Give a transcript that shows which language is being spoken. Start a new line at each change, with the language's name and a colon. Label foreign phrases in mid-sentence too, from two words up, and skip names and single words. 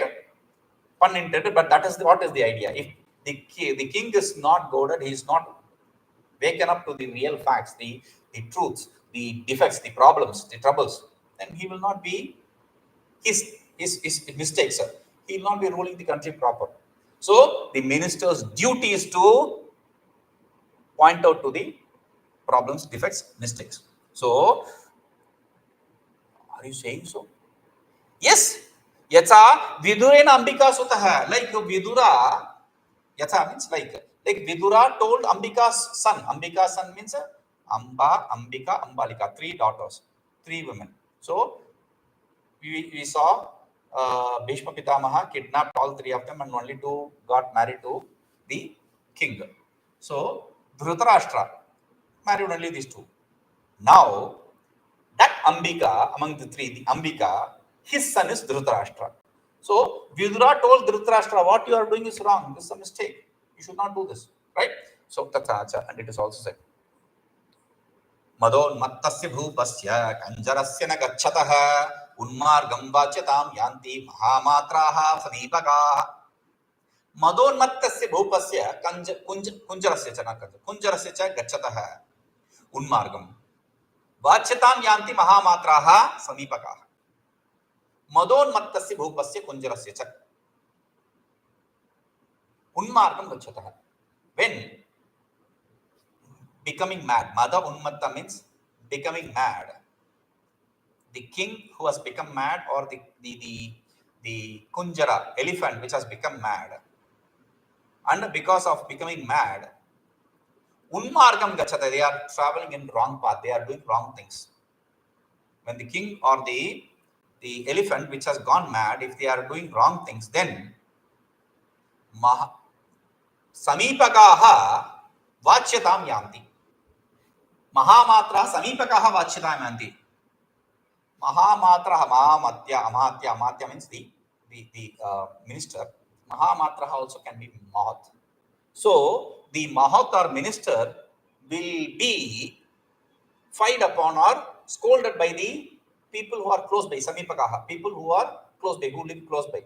English: Pun intended, but that is what is the idea. If the king is not goaded, he is not waken up to the real facts, the truths, the defects, the problems, the troubles, then he will not be his mistakes. He will not be ruling the country proper. So the minister's duty is to point out to the problems, defects, mistakes. So, are you saying so? Yes.
Sanskrit: Yatha vidurena ambikasutah,
English: like Vidura. Yatha means like Vidura told Ambika's son. Ambika's son means Amba, Ambika, Ambalika, 3 daughters, 3 women. So we saw Bhishma Pitamaha kidnapped all 3 of them, and only 2 got married to the king. So Dhritarashtra married only these 2. Now that Ambika, among the 3, the Ambika, his son is Dhritarashtra. So Vidura told Dhritarashtra, what you are doing is wrong. This is a mistake. You should not do this, right? So tathā, and it is also said,
Sanskrit: Madonmattasya bhupasya kanjarasya na gachatah unmargam vacyatam yanti mahamatraha sadipakaḥ. Madonmattasya bhupasya kunjarasya cha gachatah unmargam vacyatam yanti mahamatraha samipakaḥ. Madonmattasya bhupasya kunjarasya cha unmargam gachatah.
English: When becoming mad,
Sanskrit: Mada Unmatta
English: means becoming mad. The king who has become mad, or the kunjara, elephant, which has become mad, and because of becoming mad,
Sanskrit: unmargam gachata,
English: they are traveling in wrong path, they are doing wrong things. When the king or the elephant which has gone mad, if they are doing wrong things, then
Sanskrit: samipakaḥ vacyatam yanti. Mahamatra samipakaḥ vacyatam yanti.
English: Mahamatra, amatya means the minister. Mahamatra also can be mahat. So the mahat or minister will be fired upon or scolded by the people who are close by, samipakaḥ, people who are close by, who live close by.